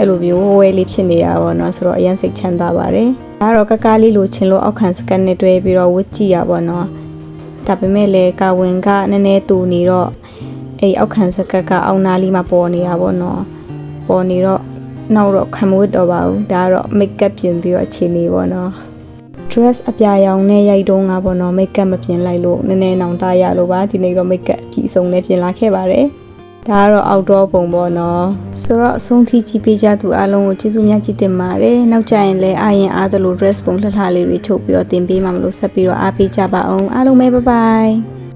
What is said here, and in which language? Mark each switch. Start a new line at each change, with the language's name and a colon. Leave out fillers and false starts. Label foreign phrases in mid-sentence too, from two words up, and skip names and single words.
Burmese: လိုမျိုးဝဲလေးဖြစ်နေတာပေါ့နော်ဆိုတော့အရင်စိတ်ချမ်းသာပါတယ်ဒါတော့ကကားလေးလိုချင်လို့အောက်ခံစကန်နဲ့တွဲပြီးတော့ဝတ်ကြည့်ရပါတော့ဒါပေမဲ့လည်း ကာဝင်ကနည်းနည်းတူနေတော့အဲ့အောက်ခံစကတ်ကအောက်နားလေးမှာပေါ်နေတာပေါ့နော်ပေါ်နေတော့နောက်တော့ ခံမဝတ်တော့ပါဘူးဒါကတော့
English: make up
Burmese: ပြင်ပြီးတော့အခြေအနေပေါ့နော် dress အပြာရောင်နဲ့ရိုက်တုံးကပေါ့နော်
English: make up
Burmese: မပြင်လိုက်လို့နည်းနည်းနောင်တရလို့ပါဒီနေ့တော့
English: make up
Burmese: ပြီးအစုံနဲ့ပြင်လာခဲ့ပါတယ်ဒါကတော့ outdoor ပုံပေါ့နော်ဆိုတော့အဆုံးထိကြည့်ပေးကြသူအားလုံးကိုကျေးဇူးများကြီးတင်ပါတယ်နောက်ကြရင်လည်းအားရင်အားသလို dress ပုံလှလှလေးတွေချုပ်ပြီးတော့တင်ပေးမှမလို့ဆက်ပြီးတော့အားပေးကြပါအောင်အားလုံးပဲ
English: bye bye